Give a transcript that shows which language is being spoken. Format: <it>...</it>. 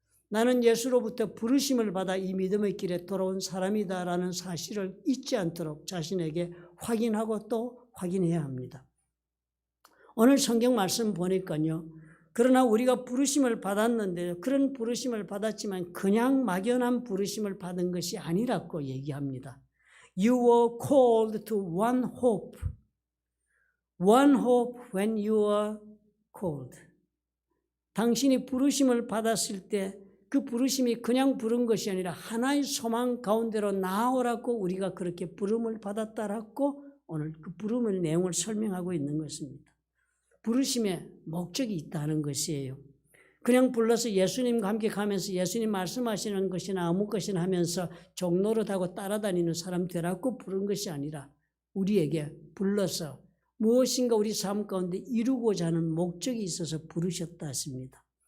<ko>나는 예수로부터 부르심을 받아 이 믿음의 길에 돌아온 사람이다라는 사실을 잊지 않도록 자신에게 확인하고 또 확인해야 합니다. 오늘 성경 말씀 보니까요. 그러나 우리가 부르심을 받았는데 그런 부르심을 받았지만 그냥 막연한 부르심을 받은 것이 아니라고 얘기합니다.</ko> <en>You were called to one hope. One hope when you are called.</en> <ko>당신이 부르심을 받았을 때 그 부르심이 그냥 부른 것이 아니라 하나의 소망 가운데로 나아오라고 우리가 그렇게 부름을 받았다라고 오늘 그 부름의 내용을 설명하고 있는 것입니다. 부르심에 목적이 있다는 것이에요. 그냥 불러서 예수님과 함께 가면서 예수님 말씀하시는 것이나 아무 것이나 하면서 종노릇하고 따라다니는 사람 되라고 부른 것이 아니라 우리에게 불러서 무엇인가 우리 삶 가운데 이루고자 하는 목적이 있어서 부르셨다 했습니다.</ko>